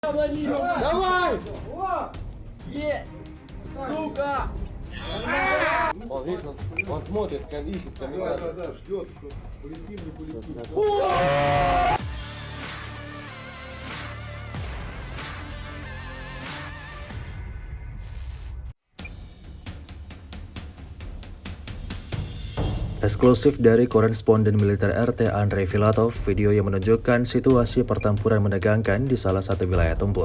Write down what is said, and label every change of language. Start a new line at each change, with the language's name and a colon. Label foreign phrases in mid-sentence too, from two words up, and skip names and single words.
Russian: Давай! Есть! Сука! Он, видишь, он смотрит, ищет камикадзе. Да, ждет, что полетим, не полетим.
Indonesian: Eksklusif dari koresponden militer RT Andrei Filatov, video yang menunjukkan situasi pertempuran menegangkan di salah satu wilayah tempur.